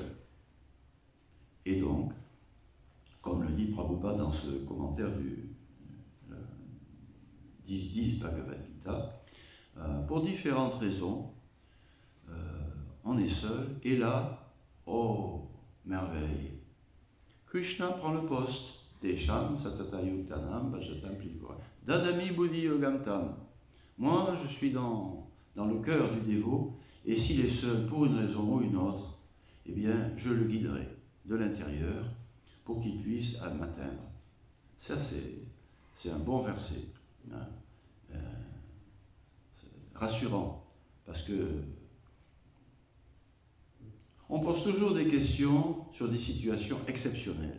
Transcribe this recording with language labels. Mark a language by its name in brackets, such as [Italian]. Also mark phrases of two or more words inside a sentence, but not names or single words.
[French] Et donc, comme le dit Prabhupada dans ce commentaire du 10-10 Bhagavad Gita, pour différentes raisons, on est seul, et là, oh, merveille, Krishna prend le poste. [Sanskrit] Tesham satata yuktanam bhajatam plivora. Dadami buddhi yogamtam. [French] Moi, je suis dans le cœur du dévot, et s'il est seul pour une raison ou une autre, eh bien, je le guiderai de l'intérieur pour qu'il puisse m'atteindre. Ça, c'est un bon verset. Hein. Rassurant, parce que on pose toujours des questions sur des situations exceptionnelles.